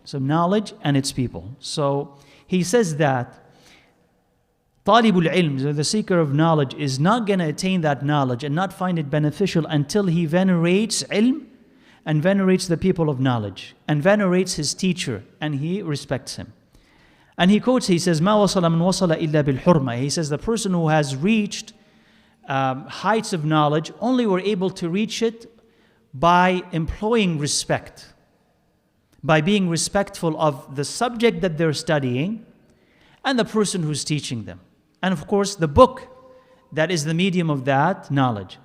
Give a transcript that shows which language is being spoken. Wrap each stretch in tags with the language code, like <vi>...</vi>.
<en>So knowledge and its people. So he says that talibul ilm, so the seeker of knowledge, is not going to attain that knowledge and not find it beneficial until he venerates ilm and venerates the people of knowledge, and venerates his teacher, and he respects him.</en> <ar>And he quotes, he says, مَا وَصَلَ مَنْ وَصَلَ إِلَّا بِالْحُرْمَةِ.</ar> <en>He says, the person who has reached heights of knowledge only were able to reach it by employing respect, by being respectful of the subject that they're studying and the person who's teaching them. And of course, the book that is the medium of that knowledge.</en>